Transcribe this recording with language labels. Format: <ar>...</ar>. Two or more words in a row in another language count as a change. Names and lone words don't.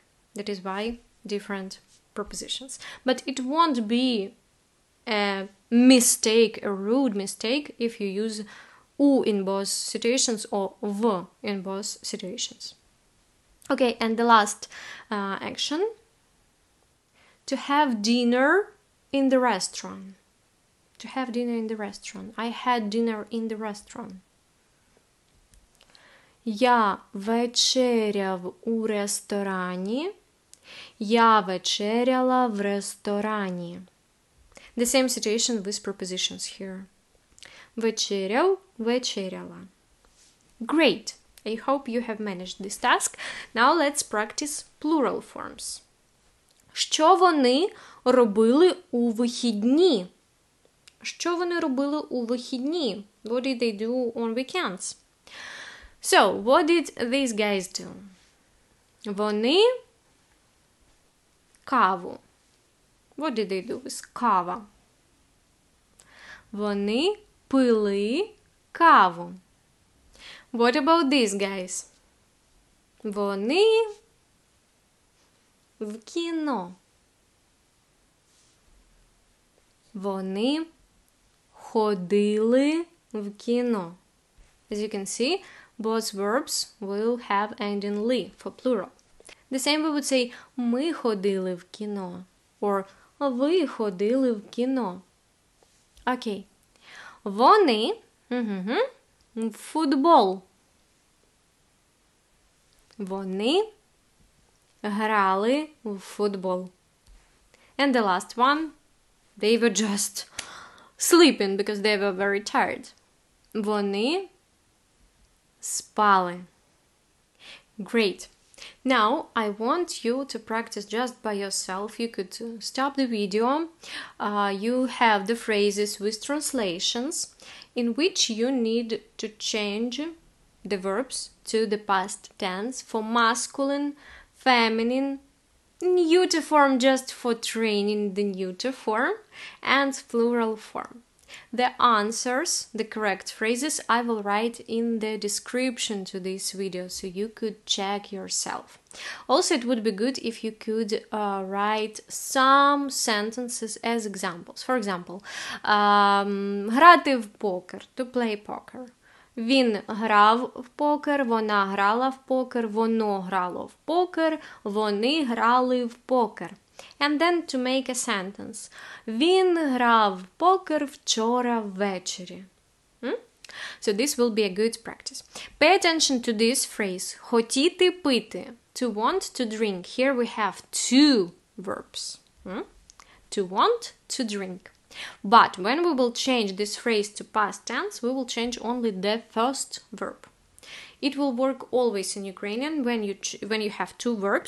<en>That is why different prepositions. But it won't be a mistake, a rude mistake, if you use u in both situations or v in both situations. Okay, and the last action. To have dinner in the restaurant. To have dinner in the restaurant. I had dinner in the restaurant.</en> <uk>Я вечеряв у ресторані. Я вечеряла в ресторані.</uk> <en>The same situation with prepositions here.</en> <uk>Вечеряв, вечеряла.</uk> <en>Great! I hope you have managed this task. Now let's practice plural forms.</en> <uk>Що вони робили у вихідні? Що вони робили у вихідні?</uk> <en>What did they do on weekends? So, what did these guys do?</en> <uk>Вони каву.</uk> <en>What did they do with кава?</en> <uk>Вони пили каву.</uk> <en>What about these guys?</en> <uk>Вони в кіно. Вони ходили в кіно.</uk> <en>As you can see, both verbs will have ending li for plural. The same we would say</en> <uk>ми ходили в кіно</uk> <en>or</en> <uk>ви ходили в кіно. Окей. Вони в футбол. Вони грали в футбол.</uk> <en>And the last one, they were just sleeping because they were very tired.</en> <uk>Вони спали.</uk> <en>Great. Now, I want you to practice just by yourself. You could stop the video. You have the phrases with translations in which you need to change the verbs to the past tense for masculine, feminine, neuter form just for training the neuter form, and plural form. The answers, the correct phrases, I will write in the description to this video so you could check yourself. Also, it would be good if you could write some sentences as examples. For example,</en> <uk>грати в покер,</uk> <en>to play poker.</en> <uk>Він грав в покер, вона грала в покер, воно грало в покер, вони грали в покер.</uk> <en>And then to make a sentence.</en> <uk>Він грав в покер вчора ввечері.</uk> <en>So this will be a good practice. Pay attention to this phrase.</en> <uk>Хотіти, пити.</uk> <en>To want, to drink. Here we have two verbs. To want, to drink. But when we will change this phrase to past tense, we will change only the first verb. It will work always in Ukrainian when you have two verbs.</en>